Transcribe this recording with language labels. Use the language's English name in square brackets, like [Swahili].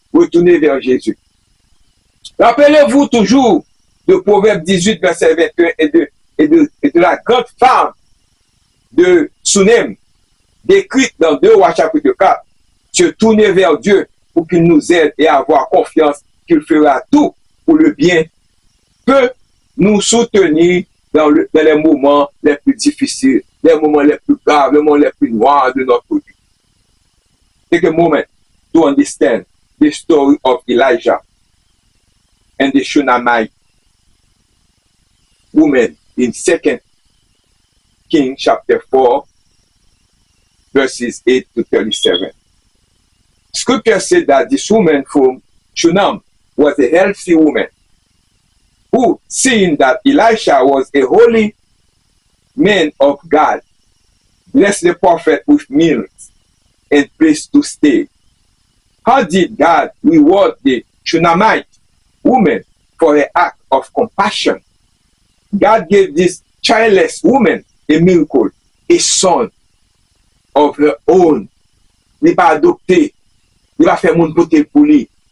[French] Retournez vers Jésus. Rappelez-vous toujours de Proverbe 18, verset 21 et de la grande femme de Sunem, décrite dans 2 Rois chapitre 4, se tourner vers Dieu pour qu'il nous aide et avoir confiance qu'il fera tout pour le bien, peut nous soutenir dans les moments les plus difficiles, les moments les plus graves, les moments les plus noirs de notre vie. [English] Take a moment to understand the story of Elijah and the Shunammite woman in 2 Kings chapter 4, verses 8 to 37. Scripture said that this woman from Shunem was a healthy woman who, seeing that Elisha was a holy man of God, blessed the prophet with meals and place to stay. How did God reward the Shunammite woman for her act of compassion? God gave this childless woman a miracle, a son of her own. [French] Il va adopter, il va faire mon côté pour lui.